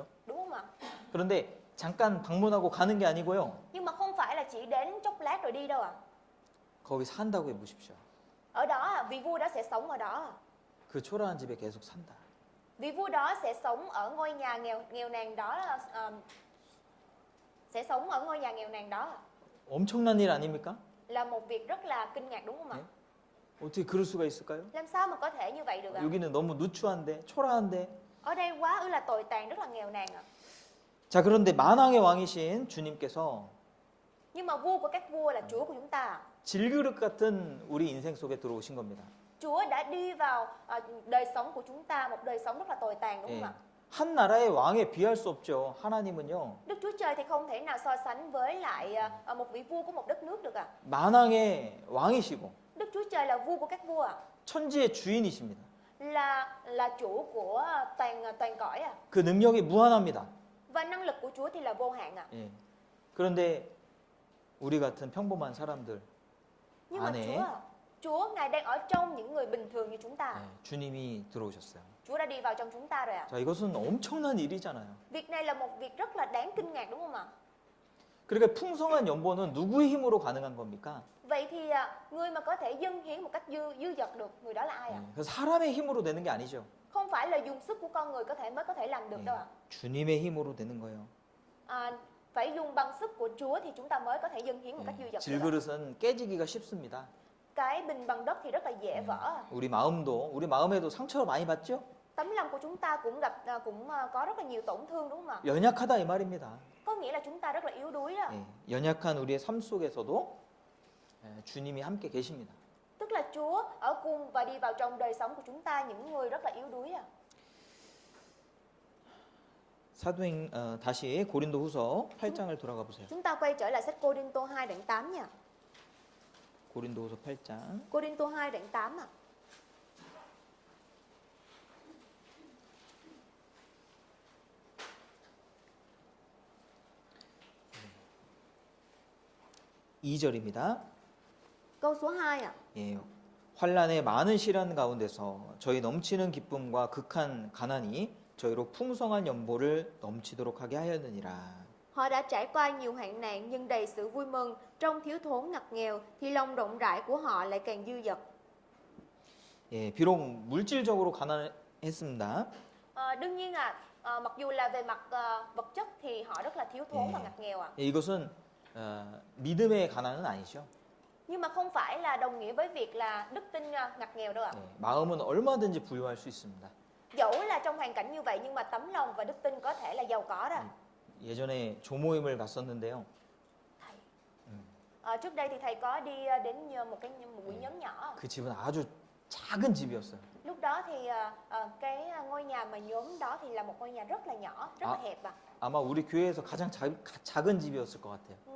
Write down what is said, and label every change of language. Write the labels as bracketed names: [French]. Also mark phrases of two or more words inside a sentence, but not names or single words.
[Vietnamese] Đúng không ạ? [Korean] 그런데 잠깐 방문하고 가는 게 아니고요. [Vietnamese] Nhưng mà không phải là chỉ đến chốc lát rồi đi đâu ạ. [Korean] 거기 산다고 해보십시오. [Vietnamese] Ở đó vị vua đó sẽ sống ở đó. [Korean] 그 초라한 집에 계속 산다. [Vietnamese] Vị vua đó sẽ sống ở ngôi nhà nghèo nàn đó sẽ sống ở ngôi nhà nghèo nàn đó. [Korean] 엄청난 일 아닙니까? [Vietnamese] Là một việc rất là kinh ngạc đúng không ạ? [Korean] 네? 어떻게 그럴 수가 있을까요? [Vietnamese] Làm sao mà có thể như vậy được ạ? [Korean] 여기는 너무 누추한데, 초라한데. [Vietnamese] Ở đây quá ư là tồi tàn, rất là nghèo nàn ạ. [Korean] 자, 그런데 만왕의 왕이신 주님께서 [Vietnamese] Nhưng mà vua của các vua là Chúa của chúng ta. [Korean] 질그릇 같은 우리 인생 속에 들어오신 겁니다. [Vietnamese] Chúa đã đi vào đời sống của chúng ta, một đời sống rất là tồi tàn đúng [Korean] 예. [Vietnamese] không ạ? [Korean] 한 나라의 왕에 비할 수 없죠. 하나님은요. [Vietnamese] Đức Chúa Trời thì không thể nào so sánh với lại một vị vua của một đất nước được ạ. [Korean] 만왕의 왕이시고 [Vietnamese] Đức Chúa Trời là vua của các vua ạ. [Korean] 천지의 주인이십니다. [Vietnamese] Là chủ của toàn cõi ạ. [Korean] 그 능력이 무한합니다. [Vietnamese] Và năng lực của Chúa thì là vô hạn ạ. [Korean] 예. 그런데 우리 같은 평범한 사람들 [Vietnamese] Nhưng mà [Korean] 안에 [Vietnamese] Chúa Ngài đang ở trong những người bình thường như chúng ta. [Korean] 주님이 들어오셨어요. [Vietnamese] Chúa đã đi vào trong chúng ta rồi ạ. [Korean] 자, 이것은 엄청난 일이잖아요. [Vietnamese] Việc này là một việc rất là đáng kinh ngạc đúng không ạ? [Korean] 그러니까 풍성한 연보는 누구의 힘으로 가능한 겁니까? [Vietnamese] Vậy thì người mà có thể dâng hiến một cách dư dật được, người đó là ai ạ? [Korean] 그 사람의 힘으로 되는 게 아니죠. [Vietnamese] Không phải là dùng sức của con người mới có thể làm được đâu ạ. [Korean] 주님의 힘으로 되는 거예요. [Vietnamese] Phải dùng bằng sức của Chúa thì chúng ta mới có thể dâng hiến một cách dư dật được. [Korean] 질그릇은 깨지기가 쉽습니다. [Vietnamese] Cái bình bằng đất thì rất là dễ vỡ. [Korean] 우리 마음에도 상처를 많이 받죠? [Vietnamese] Tấm lòng của chúng ta cũng có rất là nhiều tổn thương đúng không ạ? [Korean] 연약하다 이 말입니다. [Vietnamese] Có nghĩa là chúng ta rất là yếu đuối đó. [Korean] 연약한 우리의 삶 속에서도 주님이 함께 계십니다. [Vietnamese] Tức là Chúa ở cùng và đi vào trong đời sống của chúng ta, những người rất là yếu đuối à. [Korean] 다시 고린도후서 8장을 돌아가 보세요. [Vietnamese] Chúng ta quay trở lại sách Cô-rinh-tô 2 đoạn 8 nha. [Korean] 고린도후서 8장. [Vietnamese] Cô-rinh-tô 2 đoạn 8 ạ. [Korean] 네. 2절입니다. [Vietnamese] Câu số 2 ạ. [Korean] 예, 환란의 많은 시련 가운데서 저희 넘치는 기쁨과 극한 가난이 저희로 풍성한 연보를 넘치도록 하게 하였느니라. [Vietnamese] Họ đã trải qua nhiều hoạn nạn nhưng đầy sự vui mừng, trong thiếu thốn ngặt nghèo thì lòng rộng rãi của họ lại càng dư dật. [Korean] 예, 비록 물질적으로 가난했습니다. [Vietnamese] Đương nhiên mặc dù là về mặt vật chất thì họ rất là thiếu thốn và ngặt nghèo ạ. [Korean] 예, 이것은 믿음의 가난은 아니죠. [Vietnamese] Nhưng mà không phải là đồng nghĩa với việc là đức tin ngặt nghèo đâu ạ. [Korean] 예, 마음은 얼마든지 부유할 수 있습니다. [Vietnamese] Dẫu là trong hoàn cảnh như vậy nhưng mà tấm lòng và đức tin có thể là giàu có đó. [Korean] 예전에 조모임을 갔었는데요. [Vietnamese] Trước đây thì thầy có đi đến một buổi nhóm nhỏ. [Korean] 그 집은 아주 작은 집이었어요. [Vietnamese] Lúc đó thì cái ngôi nhà mà nhóm đó thì là một ngôi nhà rất là nhỏ, rất là hẹp ạ. [Korean] 아마 우리 교회에서 가장 작은 집이었을 것 같아요.